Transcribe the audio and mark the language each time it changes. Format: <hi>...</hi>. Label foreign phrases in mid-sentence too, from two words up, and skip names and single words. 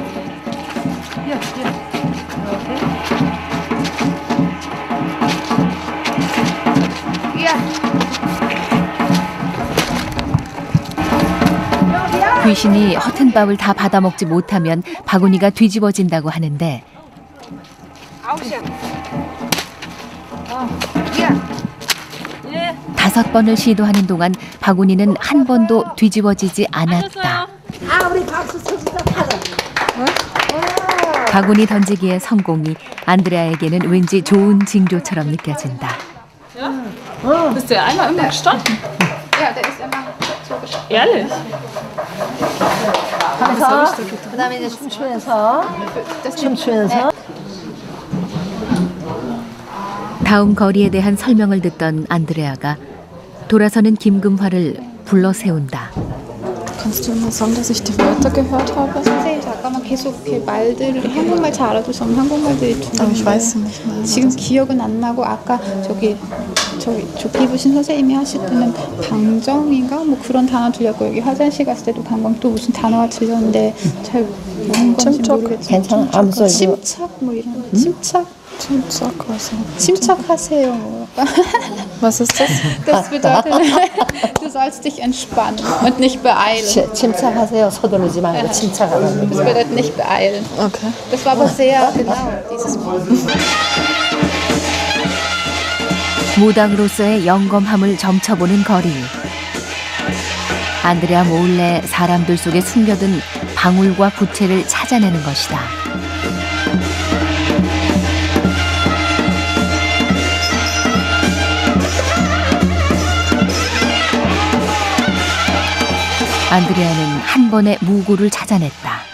<ko>귀신이 허튼 밥을 다 받아먹지 못하면 바구니가 뒤집어진다고 하는데 다섯 번을 시도하는 동안 바구니는 한 번도 뒤집어지지 않았다. 우리 박수 쳐주자. 바구니 던지기의 성공이 안드레아에게는 왠지 좋은 징조처럼 느껴진다.</ko> <de>Bist du ja einmal immer gestanden? Ja, der ist immer so gestanden. Ehrlich?</de> <ko>그래서 그다음에 이제 춤추면서 다음 거리에 대한 설명을 듣던 안드레아가 돌아서는 김금화를 불러 세운다.</ko> <de>Kannst du mir sagen, dass ich die Wörter gehört habe?</de> <ko>선생님 잠깐만 계속 이렇게 말들을 한국말 잘 알아두시면 한국말들이 좀</ko> <de>ich weiß nicht mehr.</de> <ko>지금 기억은 안 나고 아까 저기 저 피부신 선생님이 하실 때는 방정인가 뭐 그런 단어 들렸고 여기 화장실 갔을 때도 방금 또 무슨 단어가 들렸는데 잘 모르는 건지 모르겠지만 괜찮아. 아무 소리. 침착 뭐 이런 침착하세요.</ko> <de>Was ist das? Das bedeutet, du sollst dich entspannen und nicht beeilen.</de> <ko>침착하세요. 서두르지 말고 침착하라고.</ko> <de>Das bedeutet nicht beeilen. Okay. Das war aber sehr genau, dieses Wort.</de> <ko>무당으로서의 영검함을 점쳐보는 거리. 안드레아 몰래 사람들 속에 숨겨둔 방울과 부채를 찾아내는 것이다. 안드레아는 한 번에 무구를 찾아냈다.</ko>